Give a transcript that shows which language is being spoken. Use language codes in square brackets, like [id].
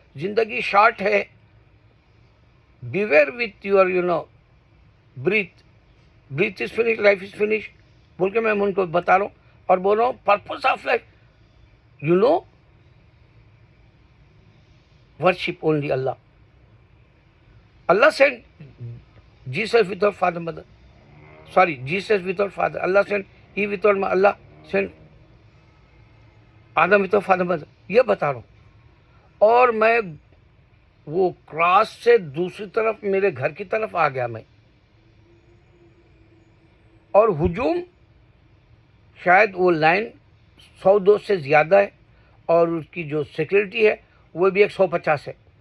[ur] زندگی شارٹ ہے، beware with your breath is finished, life is finished بول کے میں ان کو بتا رہا ہوں. اور بول رہا ہوں purpose of life worship only Allah. [en] Allah sent Jesus without father mother. Sorry, Jesus without father. Allah sent Eve without mother. Allah sent Adam without father mother. [ur] یہ بتا رہا ہوں. اور میں وہ کراس سے دوسری طرف میرے گھر کی طرف آ گیا میں، اور ہجوم شاید وہ لائن 100-200 سے زیادہ ہے، اور اس کی جو سیکورٹی ہے وہ بھی 150 ہے.